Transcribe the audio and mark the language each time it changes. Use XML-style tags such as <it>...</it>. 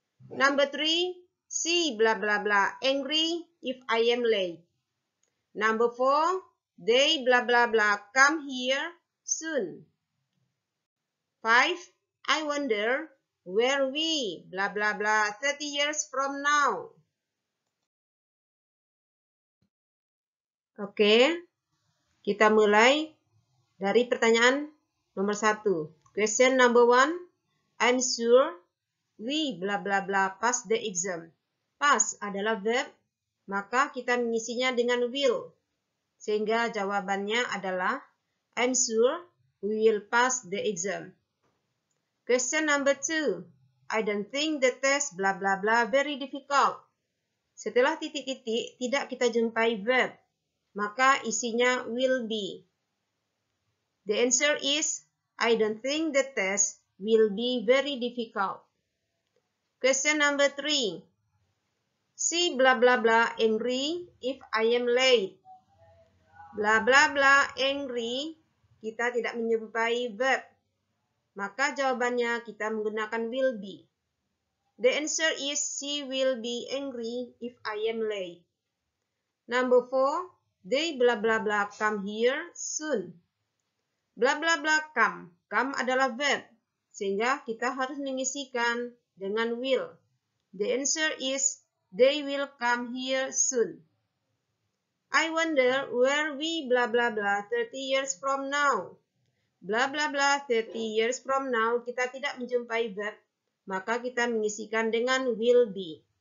<en>Number 3, she blah blah blah angry if I am late. Number 4, they blah blah blah come here soon. 5, I wonder where we blah blah blah 30 years from now.</en> <id>Oke, kita mulai dari pertanyaan nomor 1.</id> <en>Question number 1, I'm sure we blah blah blah pass the exam.</en> <id>Pass adalah verb, maka kita mengisinya dengan will. Sehingga jawabannya adalah</id> <en>I'm sure we will pass the exam. Question number 2, I don't think the test blah blah blah very difficult.</en> <id>Setelah titik-titik tidak kita jumpai verb, maka isinya will be.</id> <en>The answer is I don't think the test will be very difficult. Question number 3, she blah blah blah angry if I am late. Blah blah blah angry,</en> <id>kita tidak menjumpai verb, maka jawabannya kita menggunakan will be.</id> <en>The answer is she will be angry if I am late. Number 4, they blah blah blah come here soon. Blah blah blah come.</en> <id>Come adalah verb, sehingga kita harus mengisikan dengan will.</id> <en>The answer is they will come here soon. I wonder where we blah blah blah 30 years from now. Blah blah blah 30 years from now,</en> <id>kita tidak menjumpai verb, maka kita mengisikan dengan will be.</id>